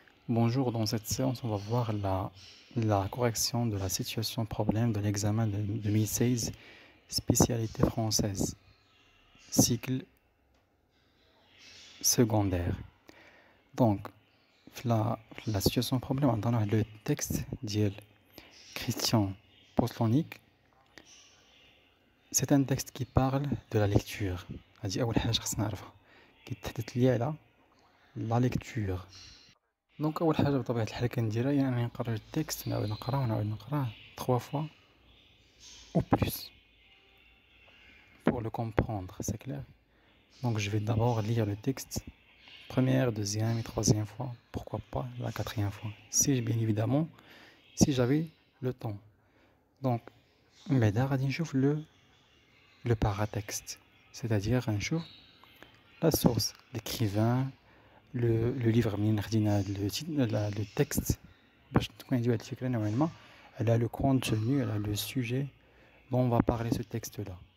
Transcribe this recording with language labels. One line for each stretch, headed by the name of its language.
French: Bonjour, dans cette séance, on va voir la correction de la situation problème de l'examen de 2016, spécialité française, cycle secondaire. Donc, la situation problème, on a le texte de Christian Poslonik. C'est un texte qui parle de la lecture.
Arabic: هذه أول حاجة خصنا نعرفها، كيتحدث لي على la lecture. دونك اول حاجه بطبيعه الحال كنديرها هي انني نقرا التكست ونعاود نقراه
French: 3 fois ou plus pour le comprendre, c'est clair. Donc je vais d'abord lire le texte première, deuxième et troisième fois, pourquoi pas la quatrième fois, si bien évidemment si j'avais le temps. Donc
Arabic: بعدا غادي نشوف
French: le paratexte, c'est-à-dire نشوف la source, l'écrivain, le livre
Arabic: منين خدينا
French: le texte
Arabic: باش تكون عندي واحد الفكره نوعا ما على
French: le contenu, على le sujet dont on va parler ce texte là.